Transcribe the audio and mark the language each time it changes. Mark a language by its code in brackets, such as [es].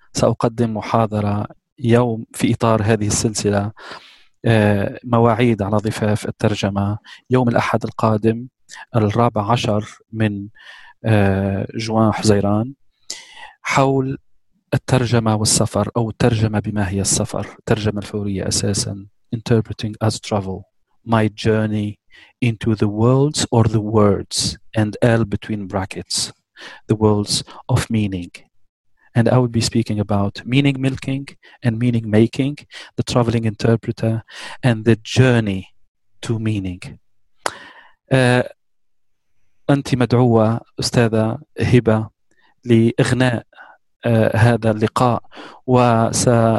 [ar] سأقدم محاضرة يوم في إطار هذه السلسلة مواعيد على ضفاف الترجمة، يوم الأحد القادم 14 من جوان حزيران، حول الترجمة والسفر، أو الترجمة بما هي السفر، ترجمة الفورية أساساً، [en] Interpreting as travel, my journey into the worlds or the words, and L between brackets, the worlds of meaning. And I will be speaking about meaning milking and meaning making, the traveling interpreter, and the journey to meaning. [ar] أنت مدعوة أستاذة هبة لإغناء هذا اللقاء، وس